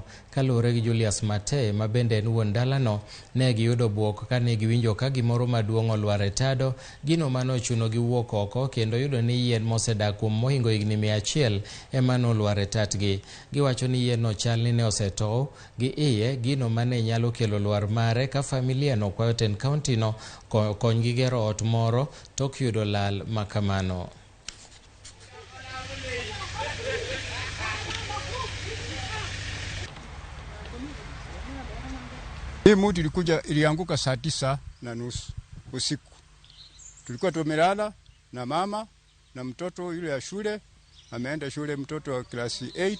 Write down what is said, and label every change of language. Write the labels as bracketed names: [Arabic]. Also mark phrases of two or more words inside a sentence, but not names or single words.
[Luo (Kenya and Tanzania)] Kaluwore gi Julius Mate ma bende en wuon dalano, ne giyudo buok kane giwinjo ka gimoro maduong' olwar e tado, gino manochuno giwuok oko kendo yudo ni yien mosedak kuom mohingo higni 100 ema nolwar e tatgi. Giwacho ni yien no chal ni ne osetow gi iye, gino mane nyalo kelo lwar mare ka familia no kwayo ten county no konygi gero ot moro tok yudo lal makamano. [Swahili] Hii mti ilianguka saa 9:30 usiku. Tulikuwa tumelala na mama na mtoto yule ya shule, ameenda shule mtoto wa klasi 8.